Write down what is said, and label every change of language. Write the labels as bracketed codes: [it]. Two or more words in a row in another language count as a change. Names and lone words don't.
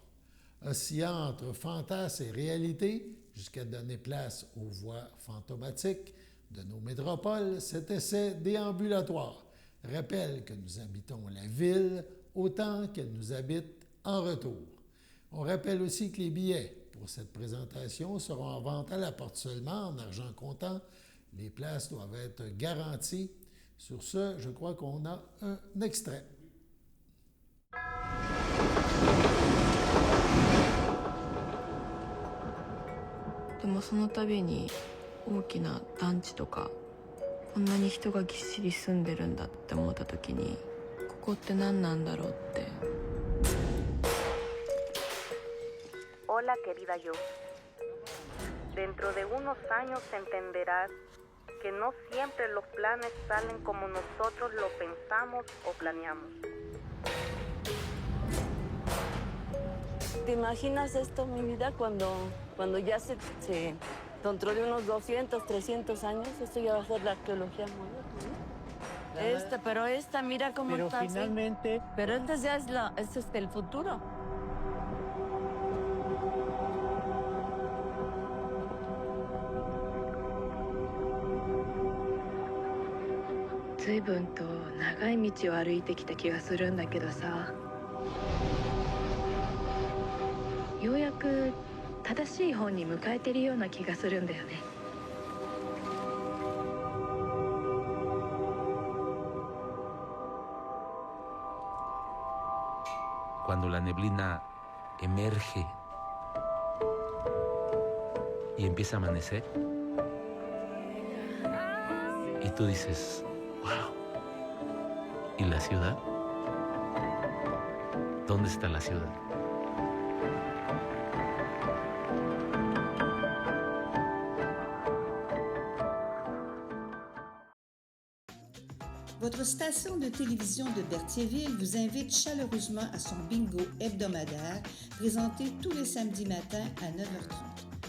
[fr] Oscillant entre fantasme et réalité, jusqu'à donner place aux voix fantomatiques de nos métropoles, cet essai déambulatoire rappelle que nous habitons la ville autant qu'elle nous habite en retour. On rappelle aussi que les billets pour cette présentation seront en vente à la porte seulement en argent comptant. Les places doivent être garanties. Sur ce, je crois qu'on a un extrait. [ja] でもその度に大きな団地とかこんなに人がぎっしり住んでるんだって思った時にここって何なんだろうって。 [es] Hola, querida yo. Dentro de unos años entenderás que no siempre los planes salen como nosotros lo pensamos o planeamos. ¿Te imaginas esto, mi vida, cuando ya se dentro de unos 200, 300 años, esto ya va a ser la arqueología moderna? Pero esta, mira cómo pero está. Finalmente... Así. Pero este ya es el futuro. [ja] 随分と長い道を歩いてきた気がするんだけどさ、ようやく正しい方に向かえてるような気がするんだよね。 [es] Cuando la neblina emerge y empieza a amanecer, y tú dices, wow, ¿y la ciudad? ¿Dónde está la ciudad? [fr] Votre station de télévision de Berthierville vous invite chaleureusement à son bingo hebdomadaire présenté tous les samedis matins à 9h30.